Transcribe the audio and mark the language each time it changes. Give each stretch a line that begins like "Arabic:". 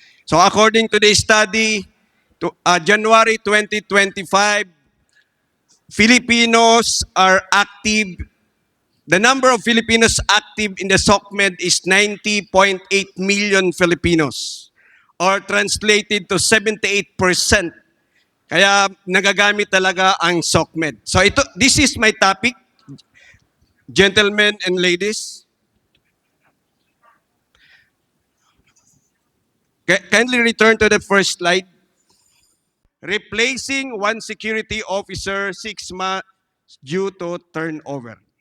English: So according to the study, January 2025, Filipinos are active. The number of Filipinos active in the SOCMED is 90.8 million Filipinos, or translated to 78%.
Filipino: Kaya nagagamit talaga ang SOCMED.
English: So this is my topic, gentlemen and ladies. Kindly return to the first slide. Replacing one security officer 6 months due to turnover.